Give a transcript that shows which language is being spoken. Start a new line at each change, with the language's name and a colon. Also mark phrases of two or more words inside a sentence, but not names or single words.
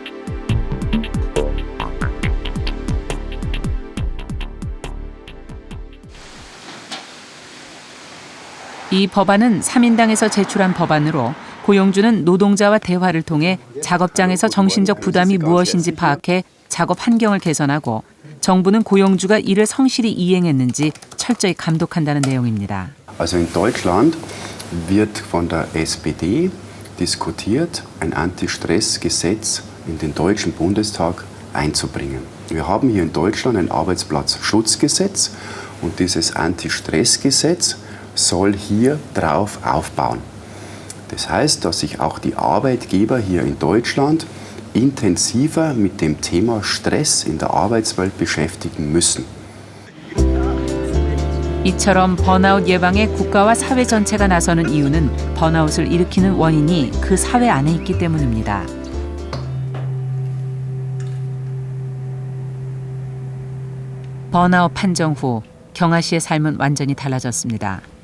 Korean: 이 법안은 3인당에서 제출한 법안으로 고용주는 노동자와 대화를 통해 작업장에서 정신적 부담이 무엇인지 파악해 작업 환경을 개선하고 정부는 고용주가 이를 성실히 이행했는지 철저히 감독한다는 내용입니다.
German: Also in Deutschland wird von der SPD diskutiert, ein Anti-Stress-Gesetz in den Deutschen Bundestag einzubringen. Wir haben hier in Deutschland ein Arbeitsplatzschutzgesetz und dieses Anti-Stress-Gesetz soll hier drauf aufbauen. Das heißt, dass sich auch die Arbeitgeber hier in Deutschland intensiver mit dem Thema Stress in der Arbeitswelt beschäftigen müssen.
Korean: 이처럼 번아웃 예방에 국가와 사회 전체가 나서는 이유는 번아웃을 일으키는 원인이 그 사회 안에 있기 때문입니다. 번아웃 판정 후 경아 씨의 삶은 완전히 달라졌습니다.